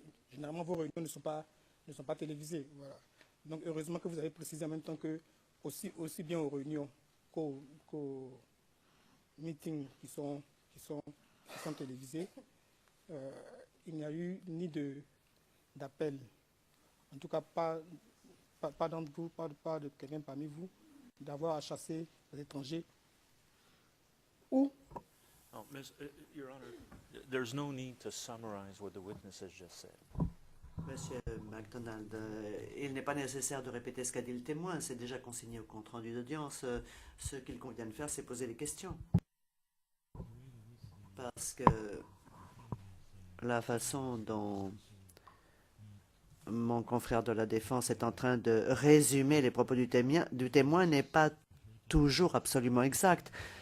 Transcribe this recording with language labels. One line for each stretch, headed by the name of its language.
French: Généralement, vos réunions ne sont pas télévisées. Voilà. Donc, heureusement que vous avez précisé en même temps que, aussi bien aux réunions qu'aux meetings qui sont télévisés, il n'y a eu ni d'appel, en tout cas pas d'entre vous, pas de quelqu'un parmi vous, d'avoir à chasser les étrangers ou...
English: Oh, Your Honor, there's no need to summarize what the witness has just said.
French: Monsieur MacDonald, il n'est pas nécessaire de répéter ce qu'a dit le témoin, c'est déjà consigné au compte-rendu d'audience. Ce qu'il convient de faire, c'est poser des questions. Parce que la façon dont mon confrère de la défense est en train de résumer les propos du témoin n'est pas toujours absolument exact.